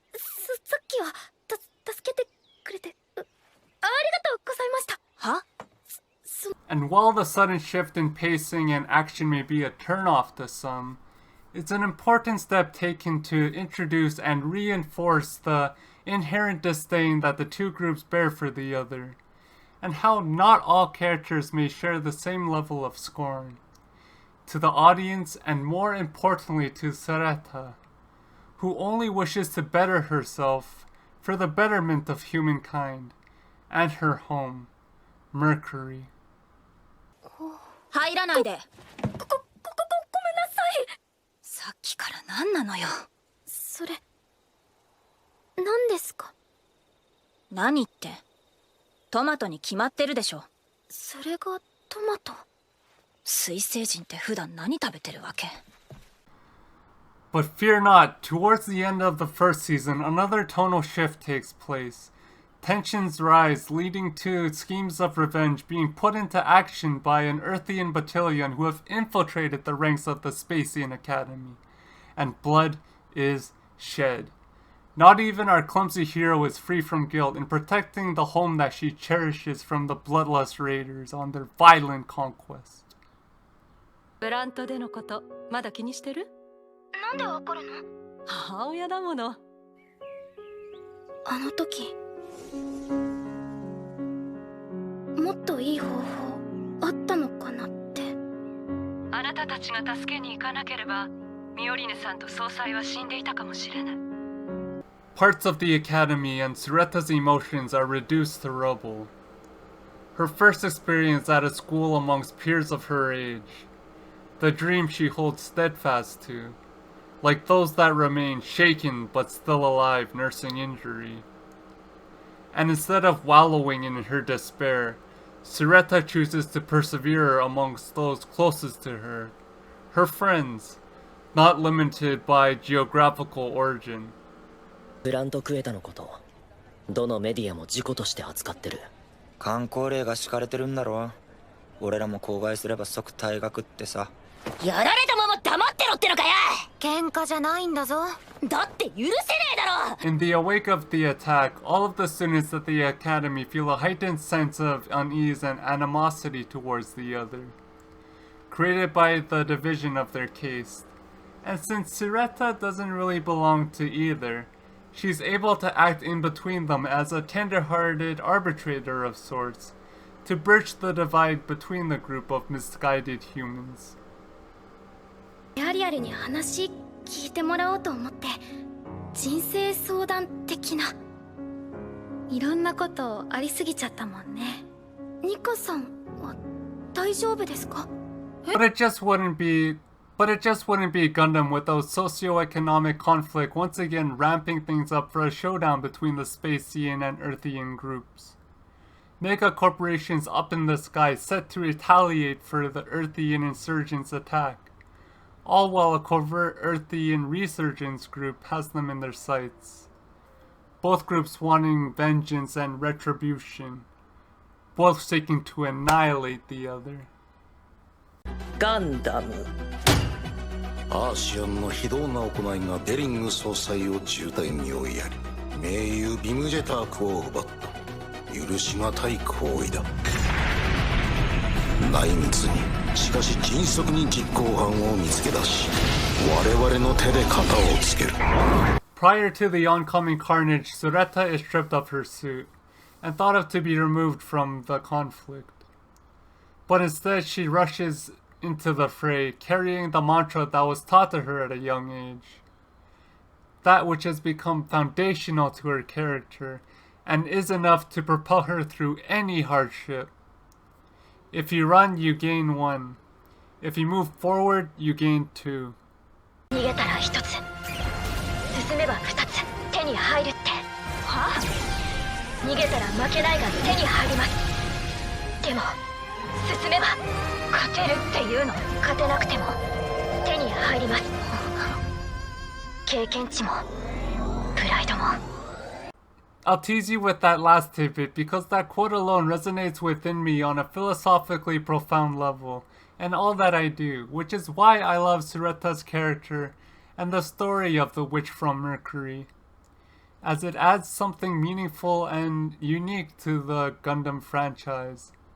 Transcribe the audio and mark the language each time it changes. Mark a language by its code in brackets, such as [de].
[ja] さっきは助けてくれてありがとうございました。は [en] And while the sudden shift in pacing and action may be a turnoff to some, it's an important step taken to introduce and reinforce the inherent disdain that the two groups bear for the other, and how not all characters may share the same level of scorn. To the audience, and more importantly to Sareta, who only wishes to better herself for the betterment of humankind, and her home, Mercury. [ja] 入らないで。ごめんなさい。さっきから何なのよ。それ何ですか？何って、トマトに決まってるでしょ。それがトマト？水星人って普段何食べてるわけ？ [en] But fear not, towards the end of the first season, another tonal shift takes place. Tensions rise, leading to schemes of revenge being put into action by an Earthian battalion who have infiltrated the ranks of the Spacian Academy. And blood is shed. Not even our clumsy hero is free from guilt in protecting the home that she cherishes from the bloodlust raiders on their violent conquest. [ja] ブラントでのこと、まだ気にしてる？なんでわかるの？母親だもの。あの時もっといい方法あったのかなって。あなたたちが助けに行かなければ、ミオリネさんと総裁は死んでいたかもしれない。 [en] Parts of the academy and Sareta's emotions are reduced to rubble. Her first experience at a school amongst peers of her age. The dream she holds steadfast to. Like those that remain shaken but still alive nursing injury. And instead of wallowing in her despair, Sareta chooses to persevere amongst those closest to her, her friends, not limited by geographical origin. [ja] ブラントクエタのことどのメディアも事故として扱ってる。観光令が敷かれてるんだろ。俺らも口外すれば即退学ってさ。やられたまま黙ってろってのかよ。喧嘩じゃないんだぞ。だって許せねえだろ。 [en] In the wake of the attack, all of the students at the academy feel a heightened sense of unease and animosity towards the other, created by the division of their caste. And since Sareta doesn't really belong to either, she's able to act in between them as a tender-hearted arbitrator of sorts, to bridge the divide between the group of misguided humans. [ja] アリアルに話聞いてもらおうと思って、人生相談的な。いろんなことありすぎちゃったもんね。ニカさんは大丈夫ですか？ [en] But it just wouldn't be Gundam without socio-economic conflict once again ramping things up for a showdown between the Spacian and Earthian groups. Mega corporations up in the sky set to retaliate for the Earthian insurgents' attack, all while a covert Earthian resurgence group has them in their sights. Both groups wanting vengeance and retribution, both seeking to annihilate the other. [ja] ガンダム。アーシアンの非道な行いがデリング総裁を重体に追いやり、盟友ビムジェタークを奪った。許しがたい行為だ。内密にしかし迅速に実行犯を見つけ出し、我々の手で片をつける。 [en] Prior to the oncoming carnage, Sareta is stripped of her suit and thought of to be removed from the conflict. But instead she rushes into the fray, carrying the mantra that was taught to her at a young age. That which has become foundational to her character and is enough to propel her through any hardship. If you run, you gain one. If you move forward, you gain two. [ja] 逃げたら一つ、進めば二つ手に入るって。はあ？逃げたら負けないが手に入ります。でも進めば勝てるっていうの。勝てなくても手に入ります。経験値もプライドも。 [en] I'll tease you with that last tidbit because that quote alone resonates within me on a philosophically profound level, and all that I do, which is why I love Sureta's character and the story of the witch from Mercury, as it adds something meaningful and unique to the Gundam franchise.